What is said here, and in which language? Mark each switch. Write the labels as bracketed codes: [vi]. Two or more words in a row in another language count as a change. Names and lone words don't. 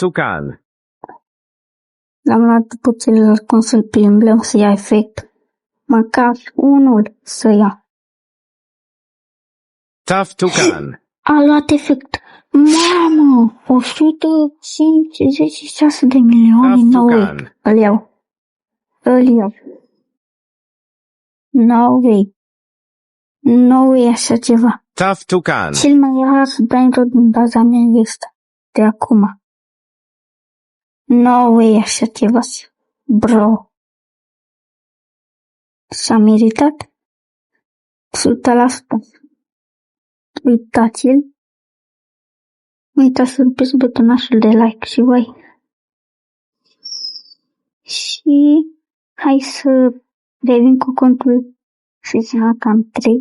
[ro] L-am luat după celălalt cum să-l plimbăm să ia efect. Măcar unul să ia. A luat efect. Mamă, 156 de milioane, [en] no way. [ro] Îl iau. [en] No way [ro] așa ceva. Cel mai rar Brainroot din baza mea este de acum. [en] No way [ro] așa ceva. Bro. S-a meritat? 100%. Uitați-l. Nu uitați să rupeți butonașul de like și voi. Și hai să revin cu contul seasonal cam 3.